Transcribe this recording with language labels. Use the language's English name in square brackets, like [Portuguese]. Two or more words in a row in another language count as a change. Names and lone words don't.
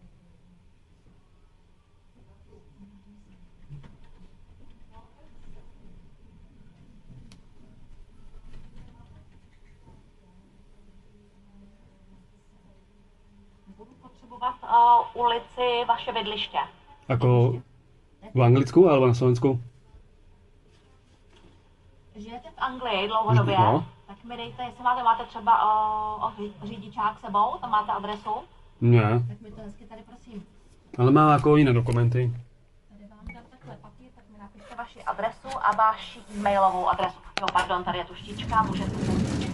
[Czech] Budu potřebovat ulici vaše bydliště. [Slovak] Ako v Anglicku alebo na Slovensku? [Czech] Žijete v Anglii dlouhodobě, No. tak mi dejte, jestli máte třeba řidičák sebou, tam máte adresu, [Slovak] Nie. [Czech] tak mi to hezky tady prosím. [Slovak] Ale má ako iné dokumenty. [Czech] Tady vám dám takhle papír, tak mi napište vaši adresu a vaši e-mailovou adresu. Jo, pardon, tady je tu štička, můžete si